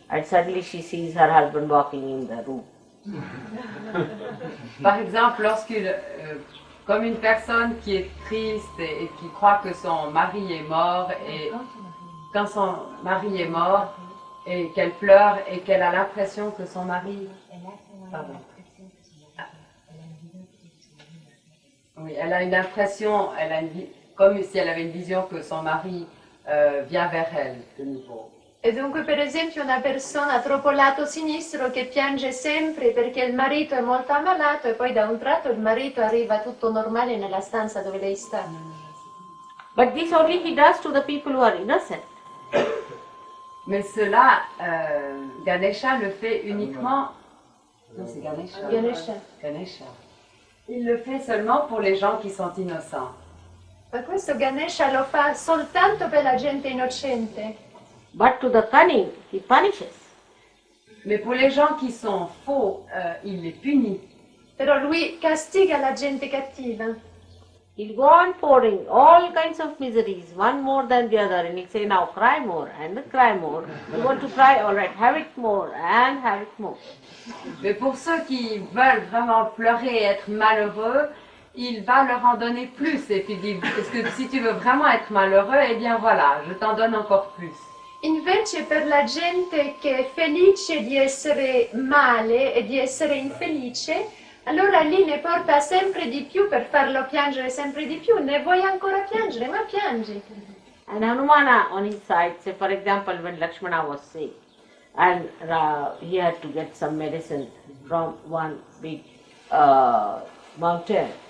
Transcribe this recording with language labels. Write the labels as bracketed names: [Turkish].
[English] And suddenly she sees her husband walking in the room. [French] Par exemple, comme une personne qui est triste et qui croit que son mari est mort, et quand son mari est mort, et qu'elle pleure et qu'elle a l'impression que son mari... Pardon. Oui, elle a une impression, comme si elle avait une vision que son mari vient vers elle de nouveau. [Italian] E dunque, per esempio, una persona troppo lato sinistro che piange sempre perché il marito è molto ammalato e poi da un tratto il marito arriva tutto normale nella stanza dove lei sta. [English] But this only he does to the people who are innocent. [French] Mais cela, Ganesha le fait uniquement... Non, c'est Ganesha. Ganesha. Ganesha. Il le fait seulement pour les gens qui sont innocents. [Italian] Ma questo Ganesha lo fa soltanto per la gente innocente. [English] But to the cunning, he punishes. [French] Mais pour les gens qui sont faux, il les punit. [Italian] Però lui castiga la gente cattiva. [English] He'll go on pouring all kinds of miseries, one more than the other, and he'll say, now cry more and cry more. You want to cry? All right, have it more and have it more. [French] Mais pour ceux qui veulent vraiment pleurer et être malheureux, il va leur en donner plus. Et puis il dit, parce que si tu veux vraiment être malheureux, eh bien voilà, je t'en donne encore plus. [Italian] Invece per la gente che è felice di essere male e di essere infelice, allora lì ne porta sempre di più per farlo piangere sempre di più. Ne vuoi ancora piangere? Ma piangi. [English] And Hanumana on his side, say for example when Lakshmana was sick, and he had to get some medicine from one big mountain.